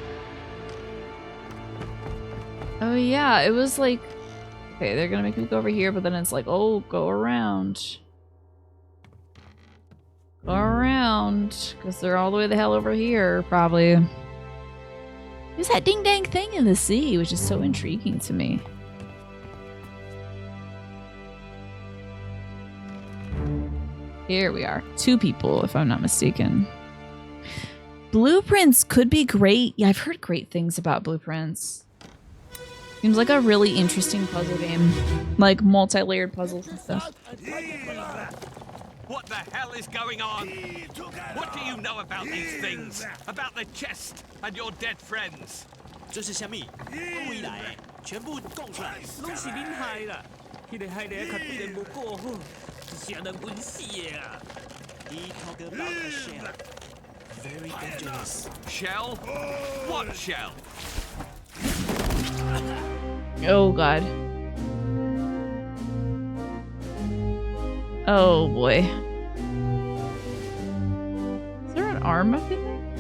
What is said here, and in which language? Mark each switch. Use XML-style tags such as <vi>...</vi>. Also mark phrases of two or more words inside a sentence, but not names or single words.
<en>Oh yeah, it was like... Okay, they're gonna make me go over here, but then it's like, oh, go around. Go around. Because they're all the way the hell over here, probably. There's that ding dang thing in the sea, which is so intriguing to me. Here we are. 2 people, if I'm not mistaken. Blueprints could be great. Yeah, I've heard great things about Blueprints. Seems like a really interesting puzzle game. Like multi-layered puzzles and stuff. What the hell is going on? What do you know about these things? About the chest and your dead friends?</en> <nan>这是虾米？未来全部供出来。拢是恁害啦！迄个害得较对人无过好，是让人温死的啊！</nan> <en>He talk about a shell. Very dangerous. Shell? What shell? Oh god. Oh boy. Is there an arm up in there?</en>